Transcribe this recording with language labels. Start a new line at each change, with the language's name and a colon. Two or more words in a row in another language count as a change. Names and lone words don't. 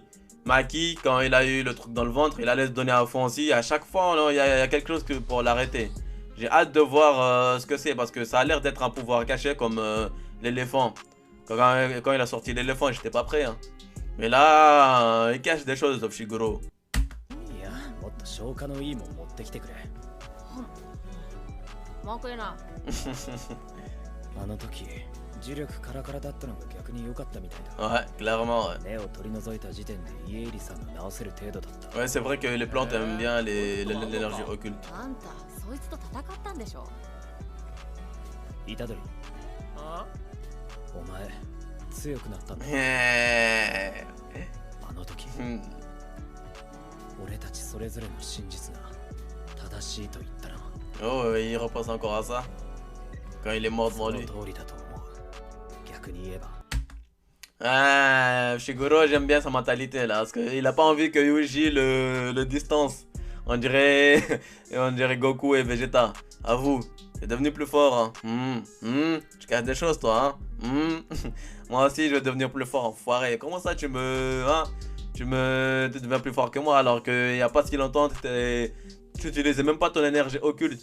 French: Maki, quand il a eu le truc dans le ventre, il allait se donner à fond aussi. À chaque fois, il y a quelque chose pour l'arrêter. J'ai hâte de voir ce que c'est parce que ça a l'air d'être un pouvoir caché comme l'éléphant. Quand il a sorti l'éléphant, j'étais pas prêt. Hein. Mais là, il cache des choses, Shiguro.
Japanese: いや、もっと消化のいいもん持ってきてくれ。文句言うな。あの時、呪力カラカラだったのが逆に良かったみたいだ。
French: Ouais, clairement. Ouais,
Japanese: 根を取り除いた時点でイエイリさんが治せる程度だった。
French: ouais c'est vrai que les plantes aiment bien l'énergie occulte.
Japanese: あんたそいつと戦ったんでしょ。イタドリ、お前強くなったんだ。 Eh. あの時、 Hmm. 俺たちそれぞれの真実が正しいと言ったな。
French: Oh, il repense encore à ça. Quand il est mort
Japanese: そ
French: devant
Japanese: の
French: lui.
Japanese: 通りだと思う。逆に言えば。
French: Ah, Shiguro, j'aime bien sa mentalité là. Parce qu'il a pas envie que Yuji le distance. On dirait Goku et Vegeta. À vous, c'est devenu plus fort. Hein. Tu caches des choses toi. Hein. Moi aussi, je vais devenir plus fort, enfoiré. Comment ça, tu deviens plus fort que moi alors qu'il n'y a pas si longtemps, tu n'utilisais même pas ton énergie occulte.